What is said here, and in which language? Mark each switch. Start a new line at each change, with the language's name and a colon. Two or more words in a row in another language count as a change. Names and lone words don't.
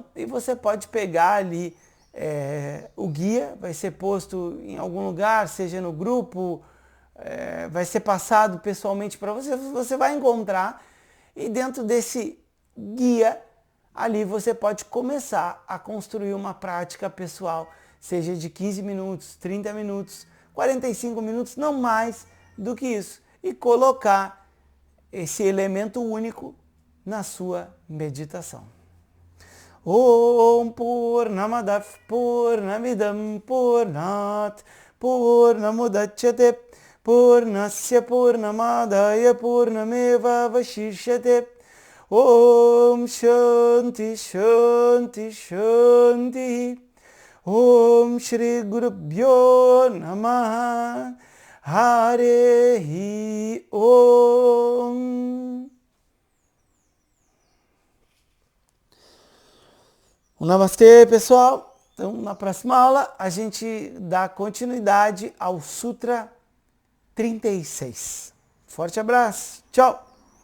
Portuguese: E você pode pegar ali o guia, vai ser posto em algum lugar, seja no grupo, vai ser passado pessoalmente para você, você vai encontrar, e dentro desse guia, ali você pode começar a construir uma prática pessoal, seja de 15 minutos, 30 minutos, 45 minutos, não mais do que isso, e colocar esse elemento único na sua meditação.
Sanskrit: ॐ पूर्णमदः पूर्णमिदं पूर्णात् पूर्णमुदच्यते पूर्णस्य पूर्णमादाय पूर्णमेव वशिष्यते. ॐ शान्ति शान्ति शान्ति. ॐ श्री गुरुभ्यो नमः. हरे ॐ.
Portuguese: Um namastê, pessoal. Então, na próxima aula, a gente dá continuidade ao Sutra 36. Forte abraço. Tchau.